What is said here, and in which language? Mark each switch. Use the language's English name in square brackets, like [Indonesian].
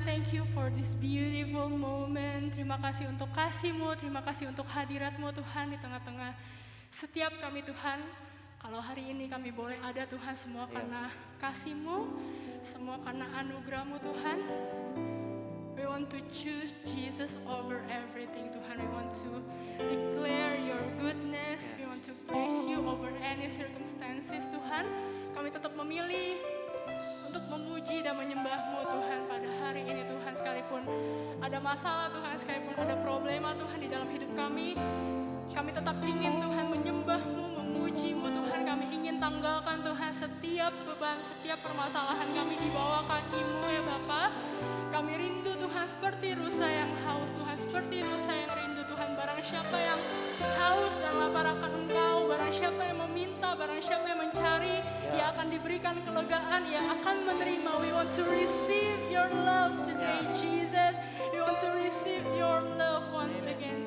[English] Thank you for this beautiful moment. [Indonesian] Terima kasih untuk kasih-Mu. Terima kasih untuk hadirat-Mu Tuhan di tengah-tengah setiap kami Tuhan. Kalau hari ini kami boleh ada Tuhan, semua karena kasih-Mu, semua karena anugerah-Mu Tuhan. [English] We want to choose Jesus over everything Tuhan. We want to declare your goodness. We want to praise you over any circumstances Tuhan. [Indonesian] Kami tetap memilih untuk memuji dan menyembah-Mu Tuhan pada hari ini Tuhan. Sekalipun ada masalah Tuhan, sekalipun ada problema Tuhan di dalam hidup kami tetap ingin Tuhan menyembah-Mu, memuji-Mu Tuhan. Kami ingin tanggalkan Tuhan setiap beban, setiap permasalahan kami di bawah kaki-Mu ya Bapa. Kami rindu Tuhan seperti rusa yang haus Tuhan, seperti rusa yang rindu Tuhan. Barang siapa yang haus dan lapar akan Engkau, barang siapa yang meminta, barang siapa yang mencari, dia akan diberikan kelegaan, dia akan menerima. [English] We want to receive your love today Jesus. We want to receive your love once again.